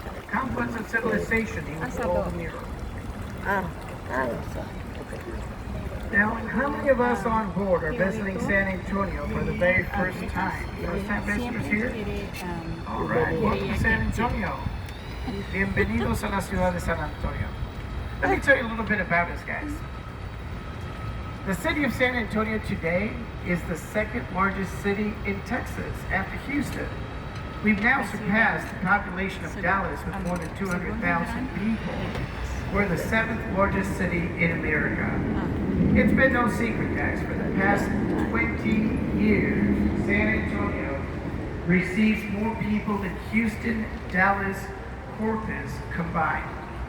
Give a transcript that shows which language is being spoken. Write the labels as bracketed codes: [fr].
[en] Complex of civilization, he would call the mural. Now, how many of us on board are visiting San Antonio for the very first time? First time visitors here? All right, welcome to San Antonio. [es] Bienvenidos a la ciudad de San Antonio. [en] Let me tell you a little bit about us, guys. The city of San Antonio today is the second largest city in Texas after Houston. We've now surpassed the population of Dallas with more than 200,000 people. We're the 7th largest city in America. It's been no secret, guys, for the past 20 years, San Antonio receives more people than Houston, Dallas, Corpus combined.